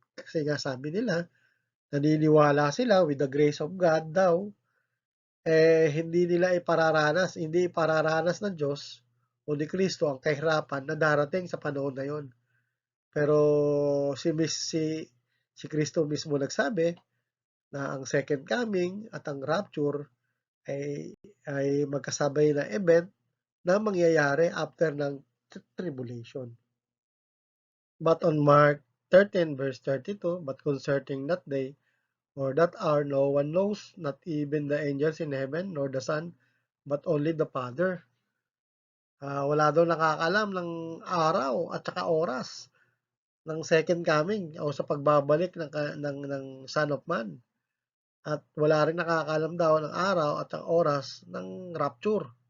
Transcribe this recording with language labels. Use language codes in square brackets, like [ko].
[tl] Kasi nga sabi nila, naniniwala sila [en] with the grace of God [tl] daw, hindi ipararanas ng Diyos o ni Kristo ang kahirapan na darating sa panahon na yon. Pero si Kristo mismo nagsabi na ang second coming at ang rapture ay magkasabay na event na mangyayari after ng tribulation. [en] But on Mark 13 verse 32, but concerning that day or that hour no one knows, not even the angels in heaven nor the Son, but only the Father. [tl] Wala daw nakakaalam ng araw at saka oras ng second coming o sa pagbabalik ng Son of Man. At wala rin nakakaalam daw ng araw at ang oras ng rapture.